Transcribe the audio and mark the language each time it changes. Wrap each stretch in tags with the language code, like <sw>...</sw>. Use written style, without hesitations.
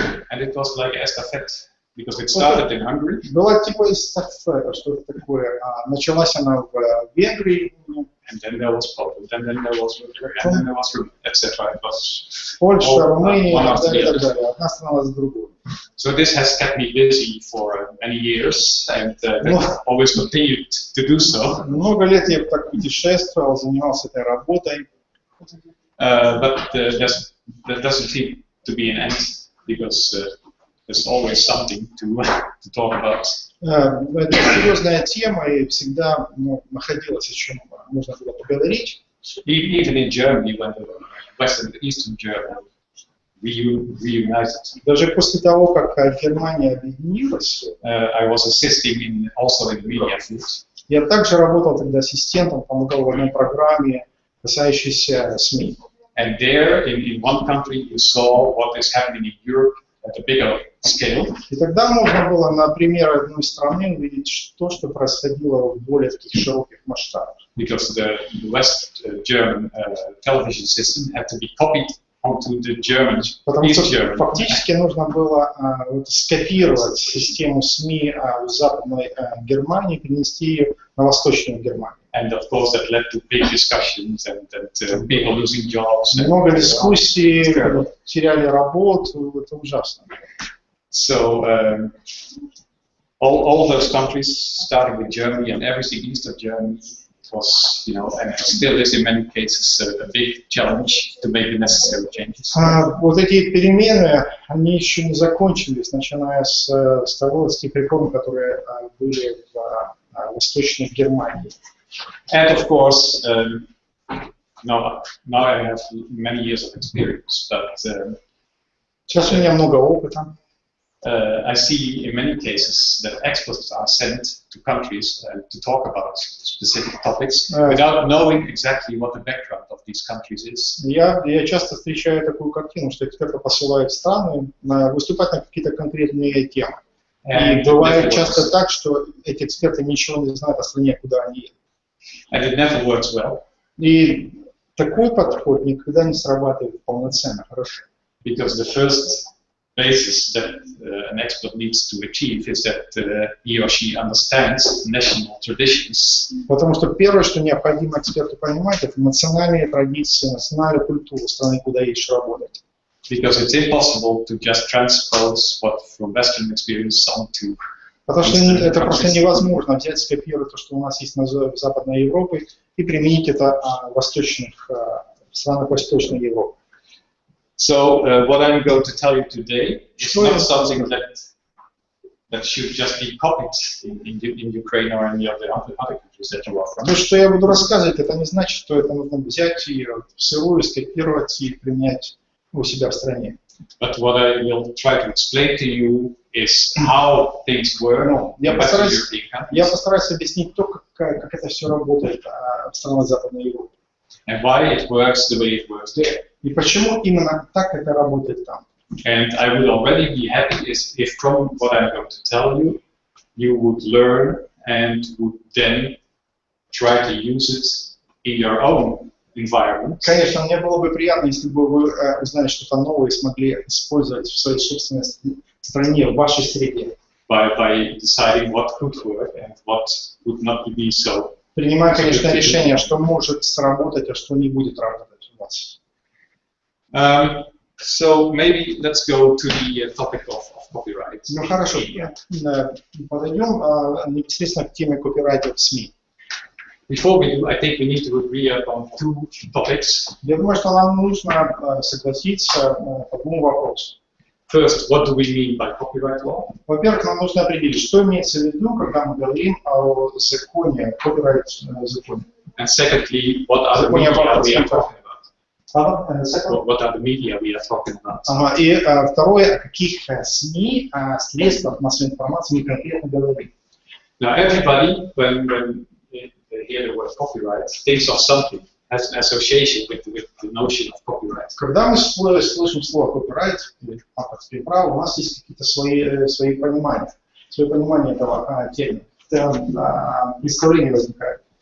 <en>And it was like estafette, because it started in Hungary.</en> <ru>Была типа эстафета, что это такое. Началась она в Венгрии,</ru> <en>and then there was Poland, and then there was Bulgaria, and then there was Romania, etc. It was</en> <ru>Польша, Румыния,</ru> <en>one</en> <ru>и</ru> <en>after the</en> <ru>так</ru> <en>other.</en> <ru>далее. Одна страна за другой.</ru> <en>So this has kept me busy for many years, and always continued to do so.</en> <ru>Много лет я так путешествовал, занимался этой работой.</ru> <en>But there doesn't seem to be an end, because there's always something to talk about.</en> <ru>Это серьезная тема, и всегда находилось, о чем можно было поговорить.</ru> <en>Even in Germany, when the Western and Eastern Germany reunited,</en> <ru>Даже после того, как Германия объединилась,</ru> <en>I was assisting also in media field.</en> <ru>я также работал тогда ассистентом, помогал в одной программе, касающейся СМИ.</ru> <en>And there, in one country, you saw what is happening in Europe at a bigger scale.</en> <ru>И тогда можно было на примере одной страны увидеть то, что происходило в более таких широких масштабах.</ru> <en>Because the West German television system had to be copied onto the German,</en> <ru>Потому</ru> <en>East</en> <ru>что</ru> <en>German.</en> <ru>фактически нужно было скопировать систему СМИ в Западной Германии, перенести ее на Восточную Германию.</ru> <en>And of course, that led to big discussions and people losing jobs.</en> <ru>Много дискуссий, теряли работу, это ужасно.</ru> <en>So all those countries, starting with Germany and everything east of Germany, it was, and still is in many cases a big challenge to make the necessary changes.</en> <ru>Вот эти перемены, они еще не закончились, начиная с того, с тех реформ, которые были в Восточной Германии.</ru> <en>And of course, now I have many years of experience, but</en> <ru>Сейчас у меня много опыта.</ru> <en>I see in many cases that experts are sent to countries to talk about specific topics without knowing exactly what the background of these countries is.</en> <ru>Я часто встречаю такую картину, что эксперты посылают в страны выступать на какие-то конкретные темы. И бывает часто так, что эти эксперты ничего не знают о стране, куда они едут.</ru> <en>And it never works well.</en> <ru>И такой подход никогда не срабатывает полноценно, хорошо.</ru> <en>Because the first basis that an expert needs to achieve is that he or she understands national traditions.</en> <ru>Потому что первое, что необходимо эксперту понимать, это национальные традиции, национальную культуру страны, куда едешь работать.</ru> <en>Because it's impossible to just transpose what from Western experience onto.</en> <ru>Потому что это просто невозможно взять, скопировать то, что у нас есть в Западной Европе, и применить это в странах Восточной Европы.</ru> <en>So what I'm going to tell you today is not something that should just be copied in Ukraine or any of the other countries that you are from.</en> <ru>То, что я буду рассказывать, это не значит, что это нужно взять и сырую скопировать и применять у себя в стране.</ru> <en>But what I will try to explain to you is how things work in Western European countries.</en> <ru>Я постараюсь объяснить то, как это все работает в странах Западной Европы.</ru> <en>And why it works the way it works there.</en> <ru>И почему именно так это работает там.</ru> <en>And I would already be happy if from what I'm going to tell you, you would learn and would then try to use it in your own environment.</en> <ru>Конечно, мне было бы приятно, если бы вы узнали что-то новое и смогли использовать в своей собственной стране, в вашей среде.</ru> <en>By deciding what could work and what would not be so.</en> <ru>Принимая, конечно, решение, что может сработать, а что не будет работать у вас.</ru> <en>So maybe let's go to the topic of copyright.</en> <ru>Ну хорошо, подойдем непосредственно к теме копирайта в СМИ.</ru> <en>Before we do, I think we need to agree on two topics.</en> <ru>Я думаю, что нам нужно согласиться по двум вопросам.</ru> <en>First, what do we mean by copyright law?</en> <ru>Во-первых, нам нужно определить, что имеется в виду, когда мы говорим о законе, копирайт-законе.</ru> <en>And secondly, what are the media we are talking about? What are the media we are talking about?</en> <ru>И второе, о каких СМИ, средствах массовой информации мы конкретно говорим.</ru> <en>Now, everybody, when they hear the word copyright, thinks of something has an association with the notion of copyright.</en> <ru>Когда мы слышим слово copyright или авторские права, у нас есть какие-то свои понимания этого термина. Представление возникает.</ru>